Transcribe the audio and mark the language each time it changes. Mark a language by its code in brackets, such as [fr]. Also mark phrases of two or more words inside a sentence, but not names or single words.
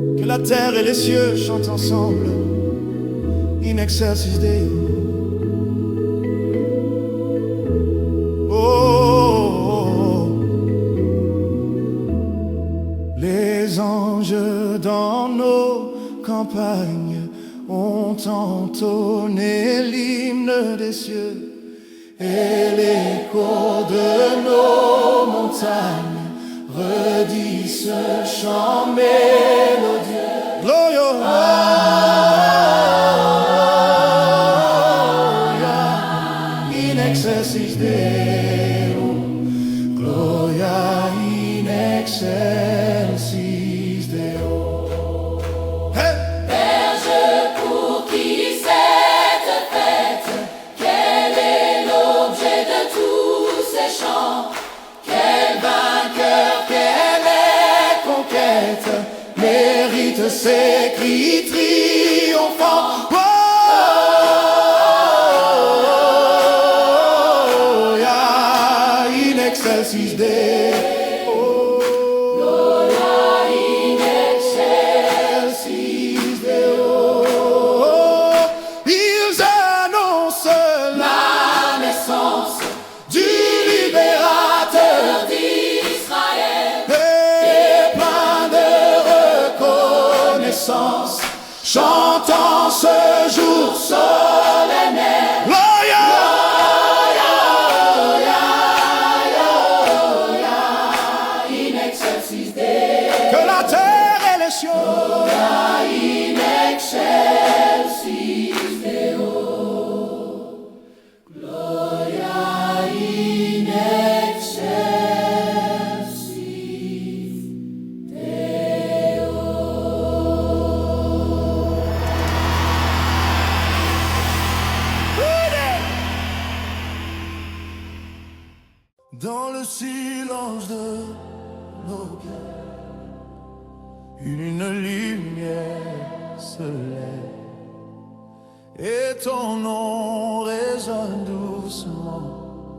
[fr] la terre et les cieux chantent ensemble [la] in excelsis Deo. Oh, oh, oh. [fr] Les anges dans nos campagnes ont entonné l'hymne des cieux, et l'écho de nos montagnes redit ce chant mélodieux. [la] Gloria in excelsis Deo, Gloria in excelsis Deo. Hey! [fr] Berge pour qui cette fête, quel est l'objet de tous ces chants? Quel vainqueur, quelle conquête mérite ces cris triomphants. [la] Gloria in excelsis Deo. Gloria in Excelsis Deo. [fr] Ils annoncent la naissance du libérateur d'Israël, et plein de reconnaissance, chantant ce jour solennel. [la] Gloria, in excelsis Deo, [fr] que la terre et les cieux [la] in excelsis Deo, Gloria in excelsis Deo. [fr] dans le silence de nos cœurs, une lumière se lève et ton nom résonne doucement.